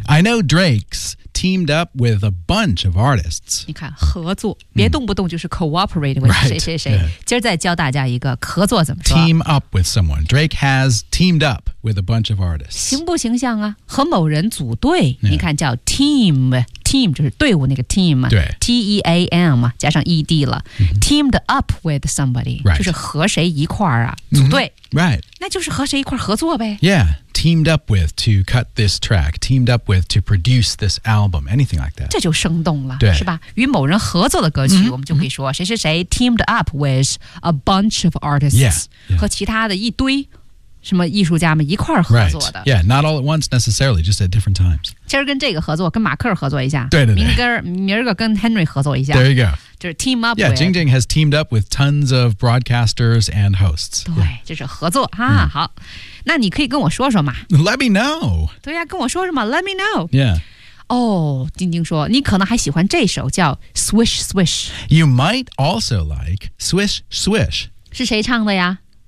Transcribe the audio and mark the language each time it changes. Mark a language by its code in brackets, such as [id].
[en] I know Drake's teamed up with a bunch of artists. [zh] 你看，合作，别动不动就是 [en] cooperate with [zh] 谁谁谁。今儿再教大家一个合作怎么说。 [en] Team up with someone. Drake has teamed up. With a bunch of artists. [zh] 形不形象啊和某人组队、 [en] yeah. [zh] 你看叫 team, team 就是队伍那个 team, 对 T-E-A-M, 加上 ED 了、 [en] mm-hmm. teamed up with somebody,、 right. [zh] 就是和谁一块啊组队、 [en] mm-hmm. right. [zh] 那就是和谁一块合作呗 [en] Yeah, teamed up with to cut this track, teamed up with to produce this album, anything like that. [zh] 这就生动了对是吧与某人合作的歌曲、mm-hmm. 我们就可以说谁谁谁 [en] teamed up with a bunch of artists, yeah. Yeah. [zh] 和其他的一堆什么艺术家们一块儿合作的、 [en] right. Yeah, not all at once necessarily, just at different times. [zh] 今儿跟这个合作跟马克合作一下对对对明儿个跟 Henry 合作一下 [en] There you go. [zh] 就是 team up [en] Yeah, with. Jing Jing has teamed up with tons of broadcasters and hosts. [zh] 对、 [en] yeah. [zh] 就是合作哈、嗯、好那你可以跟我说说嘛 [en] Let me know. [zh] 对呀、啊、跟我说什么 [en] Let me know. Yeah. [zh] 哦、 [en] oh, [zh] 晶晶说你可能还喜欢这首叫 Swish Swish. [en] You might also like Swish Swish. [zh] 是谁唱的呀